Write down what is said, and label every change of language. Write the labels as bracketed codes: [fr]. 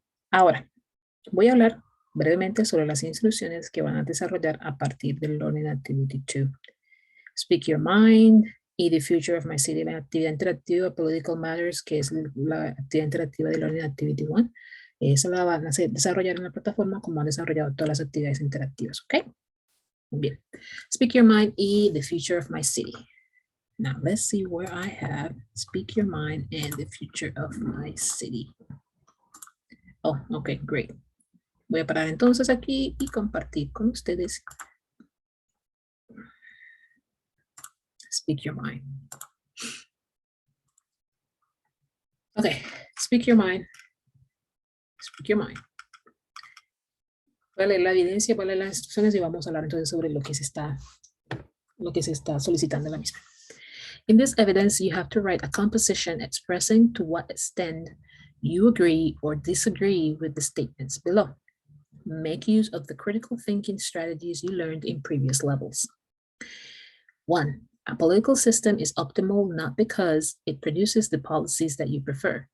[es] Ahora, voy a hablar brevemente sobre las instrucciones que van a desarrollar a partir del Learning Activity 2. Speak Your Mind y The Future of My City, la actividad interactiva Political Matters, que es la actividad interactiva de Learning Activity 1. Esa la van a desarrollar en la plataforma como han desarrollado todas las actividades interactivas, ¿ok? Muy bien. Speak Your Mind y The Future of My City. [en] Now let's see where I have Speak Your Mind and The Future of My City. Oh, ok, great. [es] Voy a parar entonces aquí y compartir con ustedes Speak Your Mind. [en] Okay, Speak Your Mind. Speak Your Mind. [es] Voy a leer la evidencia, voy a leer las instrucciones y vamos a hablar entonces sobre lo que se está solicitando en la misma. [en] In this evidence, you have to write a composition expressing to what extent you agree or disagree with the statements below. Make use of the critical thinking strategies you learned in previous levels. 1. A political system is optimal not because it produces the policies that you prefer.